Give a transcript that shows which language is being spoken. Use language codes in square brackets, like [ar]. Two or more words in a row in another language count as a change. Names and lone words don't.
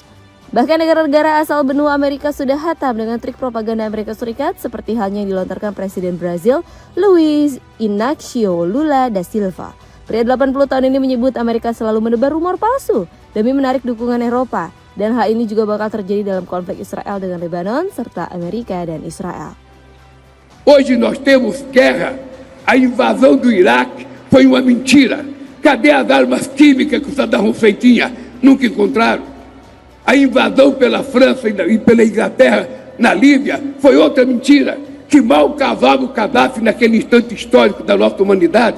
[id] Bahkan negara-negara asal benua Amerika sudah hatam dengan trik propaganda Amerika Serikat seperti halnya yang dilontarkan Presiden Brazil Luiz Inácio Lula da Silva. Pria 80 tahun ini menyebut Amerika selalu menebar rumor palsu demi menarik dukungan Eropa. Dan hal ini juga bakal terjadi dalam konflik Israel dengan Lebanon serta Amerika dan Israel. [pt] Hoje nós temos guerra. A invasão do Iraque foi uma mentira. Cadê as armas químicas que o Saddam Hussein tinha? Nunca encontraram. A invasão pela França e pela Inglaterra na Líbia foi outra mentira, que mal cavava o Gaddafi naquele instante histórico da nossa humanidade.